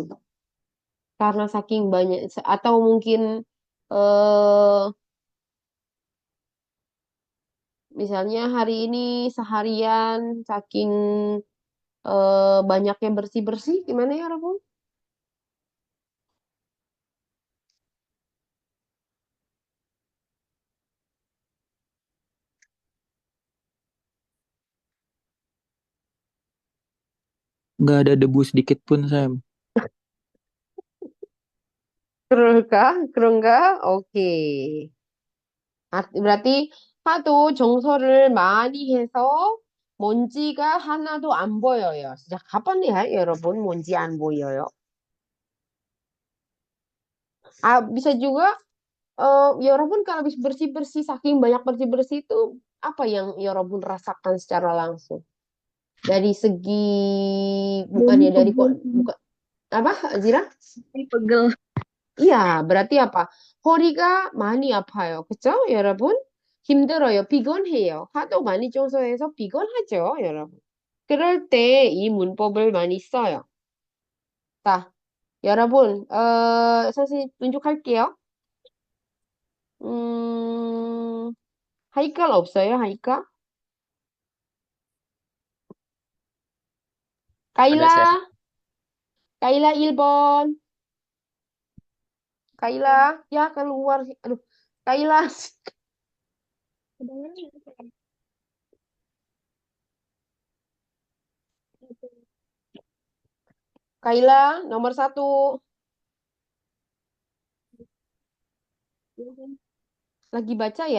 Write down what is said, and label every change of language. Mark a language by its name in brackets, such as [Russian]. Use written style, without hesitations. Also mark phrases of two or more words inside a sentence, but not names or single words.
[Indonesian] Karena saking banyak atau mungkin eh misalnya hari ini seharian saking banyaknya bersih-bersih gimana ya Rabun? nggak ada debu sedikit pun, Sam. [Korean] 그럴까? 그런가? 오케이. berarti 하도 정서를 많이 해서 먼지가 하나도 안 보여요. [Indonesian] Sejak kapan ya, [Korean] 여러분, 먼지 안 보여요? [Indonesian] Bisa juga, 여러분 kalau habis bersih-bersih, saking banyak bersih-bersih itu, apa yang 여러분 rasakan secara langsung? Dari segi, [Korean] 몸이 [Indonesian] bukannya dari, pegel, bukan, apa, Zira? [Korean] 몸이 pegel. [Indonesian] iya, berarti apa? [Korean] 허리가 많이 아파요. 그쵸, 여러분? 힘들어요. 피곤해요. 하도 많이 청소해서 피곤하죠, 여러분. 그럴 때 이 문법을 많이 써요. 자, 여러분, 선생님 tunjuk할게요. 하이칼 없어요, 하이칼? [Indonesian] Ada, Chef. [Korean] 카일라, 카일라 1번. 카일라, [Indonesian] ya keluar. Aduh, 카일라. Kaila, nomor 1. Lagi baca ya?